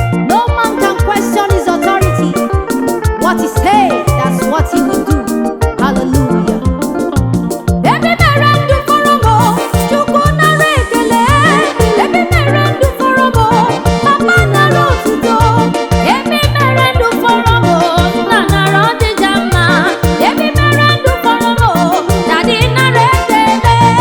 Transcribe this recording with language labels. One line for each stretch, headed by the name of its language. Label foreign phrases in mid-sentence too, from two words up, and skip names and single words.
English: No man can question his authority. What he say, that's what he will do. Hallelujah.
Igbo: Ebi mere ndụ fọrọ m, Chukwu nara ekele. Ebi mere ndụ fọrọ m, Papa nara otuto. Ebi mere ndụ fọrọ m, Nna nara ọdịja mma. Ebi mere ndụ fọrọ m, Daddy nara ekele.